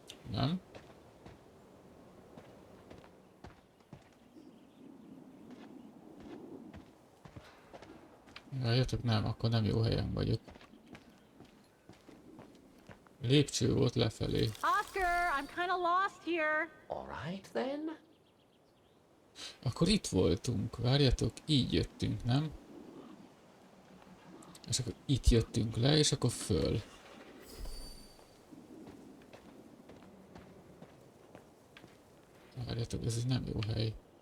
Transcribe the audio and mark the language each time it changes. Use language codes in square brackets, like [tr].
[hu] Nem? Jöttök, nem, akkor nem jó helyen vagyok. Lépcső volt lefelé. [en] Oscar, I'm kind of lost here. All right then. [hu] Akkor itt voltunk, várjatok, így jöttünk, nem? És akkor itt jöttünk le, és akkor föl. Várjatok, ez egy nem jó hely.